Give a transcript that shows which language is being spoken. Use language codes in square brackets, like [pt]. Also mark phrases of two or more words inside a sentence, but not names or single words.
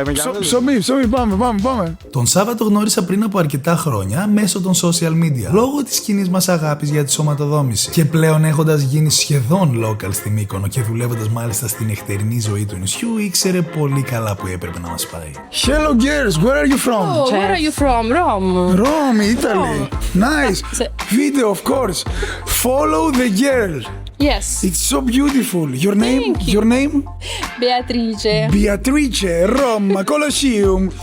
[el] Ψωμί, πάμε. Τον Σάββατο γνώρισα πριν από αρκετά χρόνια μέσω των [en] social media, [el] λόγω της κοινής μας αγάπης για τη σωματοδόμηση. Και πλέον έχοντας γίνει σχεδόν local στη Μύκονο και δουλεύοντας μάλιστα στην νυχτερινή ζωή του νησιού, ήξερε πολύ καλά που έπρεπε να μας πάει. [en] Hello girls, where are you from? Oh, where are you from? Rome. Rome, Italy. Nice. Video, of course. Follow the girl. Yes. It's so beautiful. Your name? Thank you. Your name? Beatrice. Beatrice, Rome, Colosseum.